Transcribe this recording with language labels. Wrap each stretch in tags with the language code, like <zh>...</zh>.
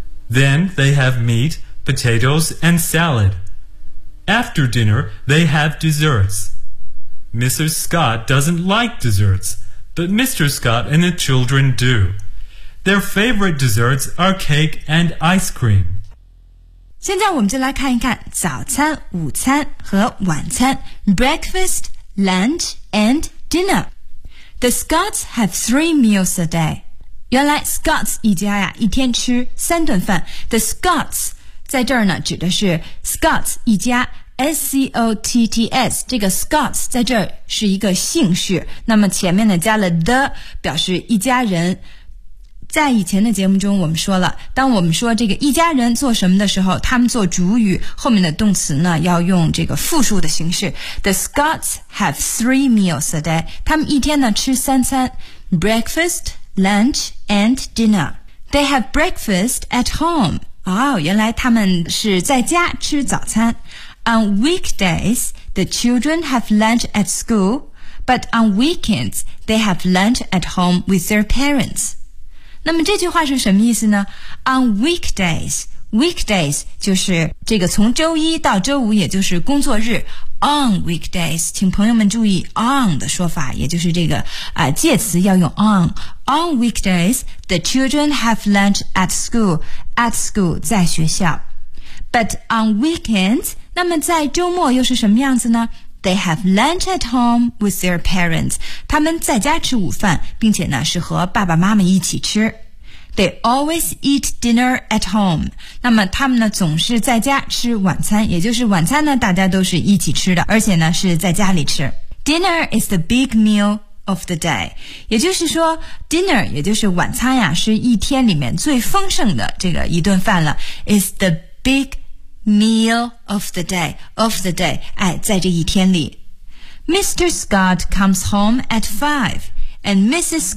<en>Then they have meat, potatoes, and salad. After dinner, they have desserts. Mrs. Scott doesn't like desserts, but Mr. Scott and the children do. Their favorite desserts are cake and ice cream.</en> <zh>现在我们就来看一看早餐、午餐和晚餐。</zh> <en>Breakfast, lunch, and dinner. The Scots have three meals a day.</en> <zh>原来 Scots 一家呀，一天吃三顿饭。The Scots 在这儿呢，指的是 Scots 一家。 S-C-O-T-T-S 这个 Scots 在这儿是一个姓氏，那么前面呢加了 the 表示一家人。在以前的节目中我们说了，当我们说这个一家人做什么的时候，他们做主语，后面的动词呢要用这个复数的形式。</zh> <en>The Scots have three meals a day，</en> <zh>他们一天呢吃三餐。</zh> <en>Breakfast, lunch and dinner. They have breakfast at home.</en> <zh>哦，原来他们是在家吃早餐。</zh> <en>On weekdays, the children have lunch at school, but on weekends, they have lunch at home with their parents.</en> <zh>那么这句话是什么意思呢？</zh> <en>On weekdays,</en> <zh>weekdays 就是这个从周一到周五，也就是工作日。</zh> <en>On weekdays,</en> <zh>请朋友们注意 on 的说法，也就是这个介词要用 on.</zh> <en>On weekdays, the children have lunch at school, at school</en> <zh>在学校。</zh> <en>But on weekends,</en> <zh>那么在周末又是什么样子呢？</zh> <en>They have lunch at home with their parents.</en> <zh>他们在家吃午饭，并且呢是和爸爸妈妈一起吃。</zh> <en>They always eat dinner at home.</en> <zh>那么他们呢总是在家吃晚餐，也就是晚餐呢大家都是一起吃的，而且呢是在家里吃。</zh> <en>Dinner is the big meal of the day.</en> <zh>也就是说 dinner 也就是晚餐呀，是一天里面最丰盛的这个一顿饭了。</zh> <en>Is the big meal of the day,</en> <zh>哎，在这一天里。</zh> <en>Mr. Scott comes home at 5, and Mrs.</en>